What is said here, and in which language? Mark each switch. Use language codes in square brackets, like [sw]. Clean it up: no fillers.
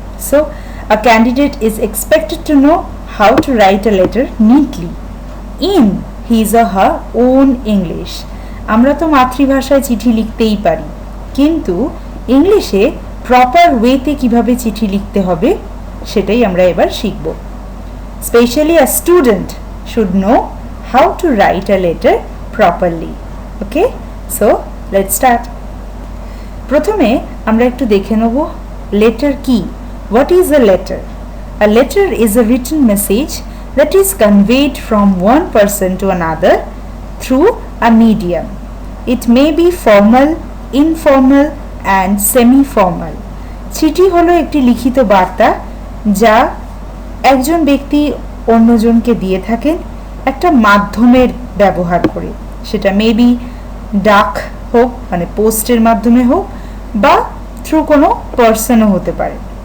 [en] So a candidate is expected to know how to write a letter neatly in his or her own English. [bn] আমরা তো মাতৃভাষায় চিঠি লিখতেই পারি, কিন্তু ইংলিশে প্রপার ওয়েতে কিভাবে চিঠি লিখতে হবে সেটাই আমরা এবার শিখব। [en] Especially a student should know how to write a letter properly. Okay, so let's start. [bn] প্রথমে আমরা একটু দেখে নেব লেটার কি। [en] What is a letter? A letter is a written message that is conveyed from one person to another through a medium. It may be formal, informal and semi-formal. [bn] চিঠি হলো একটি লিখিত বার্তা যা একজন ব্যক্তি অন্যজনকে দিয়ে থাকেন একটা মাধ্যমের ব্যবহার করে। সেটা মেবি ডাক হোক, মানে পোস্টের মাধ্যমে হোক, বা থ্রু কোনো পার্সনও হতে পারে।